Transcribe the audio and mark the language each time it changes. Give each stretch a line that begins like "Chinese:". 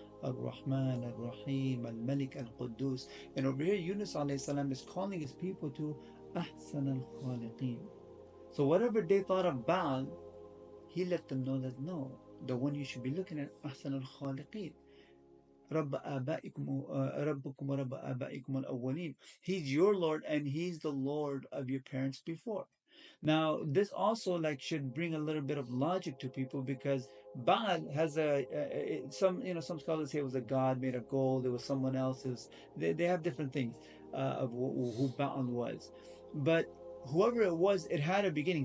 English: Ar-Rahman, Ar-Rahim, Al-Malik, Al-Quddus. And over here, Yunus alayhi salam is calling his people to Ahsan al-Khaliqeen. So whatever they thought of Baal, he let them know that no, the one you should be looking at, Ahsan al-Khaliqeen.
Arabic: ربكم ورب آبائكم الأولين.
English: He's your Lord and He's the Lord of your parents before. Now this also should bring a little bit of logic to people, because Baal has some scholars say it was a god made of gold. It was someone else. They have different things of who Baal was, but whoever it was, it had a beginning.